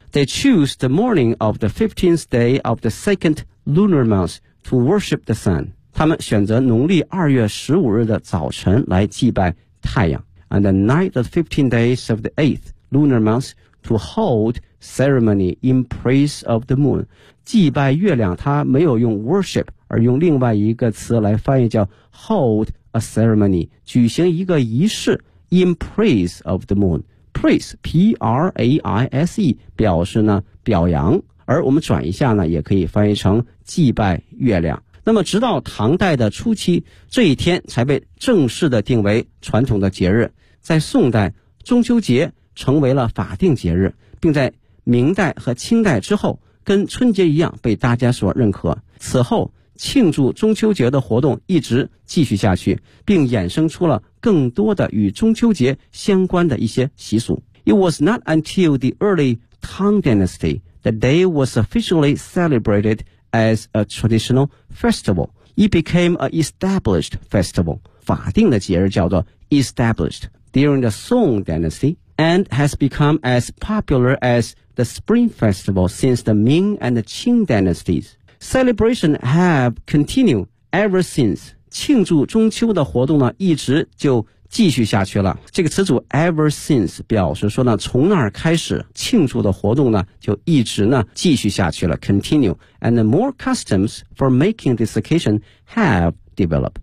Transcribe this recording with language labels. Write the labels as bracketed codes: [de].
[en] They choose the morning of the 15th day of the second lunar month,to worship the sun. [zh] 他们选择农历2月15日的早晨来祭拜太阳。 [en] And the night of the 15 days of the 8th lunar month to hold ceremony in praise of the moon. [zh] 祭拜月亮他没有用 worship, 而用另外一个词来翻译叫 [en] hold a ceremony, [zh] 举行一个仪式 [en] in praise of the moon. [zh] Praise, P-R-A-I-S-E, 表示呢表扬。而我们转一下呢也可以翻译成祭拜月亮。那么直到唐代的初期，这一天才被正式的定为传统的节日。在宋代，中秋节成为了法定节日，并在明代和清代之后跟春节一样被大家所认可。此后庆祝中秋节的活动一直继续下去，并衍生出了更多的与中秋节相关的一些习俗。 [en] It was not until the early Tang Dynasty the day was officially celebrated as a traditional festival. It became an established festival. [zh] 法定的节日叫做 [en] established during the Song Dynasty and has become as popular as the Spring Festival since the Ming and the Qing Dynasties. Celebration have continued ever since. [zh] 庆祝中秋的活动呢一直就继续下去了。这个词组 [en] ever since [zh] 表示说呢从那儿开始庆祝的活动呢就一直呢继续下去了 [en] continue, and more customs for making this occasion have developed.